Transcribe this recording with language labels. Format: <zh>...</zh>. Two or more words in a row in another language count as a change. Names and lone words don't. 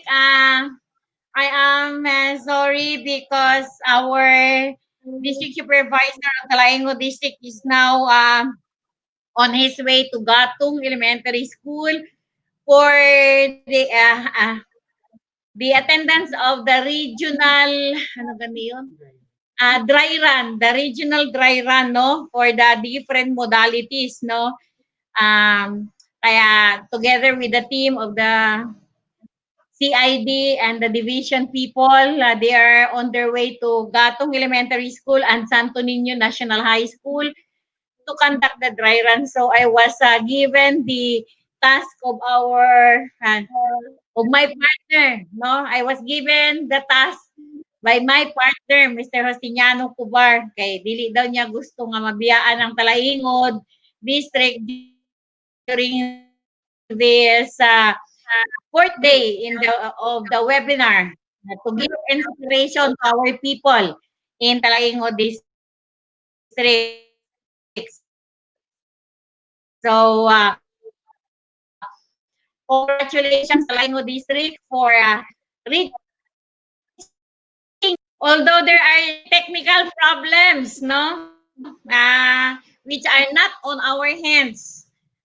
<en>I am sorry because our district supervisor of Talaingod District is now on his way to Gatong Elementary School for the attendance of the regional,</en> <ceb>ano gani yun?</ceb> <en>Dry run, the regional dry run, no? For the different modalities, no? Kaya together with the team of the CID and the division people, they are on their way to Gatong Elementary School and Santo Niño National High School to conduct the dry run. So I was given the task of of my partner, no? I was given the task by my partner, Mr. Justiniano Cubar.</en> <ceb>Kay dili daw niya gusto nga mabiyaan ang Talaingod district</ceb> <en>during this fourth day in the webinar to give inspiration to our people in Talaingod district. So congratulations Talaingod district for reaching, although there are technical problems, no, which are not on our hands.</en>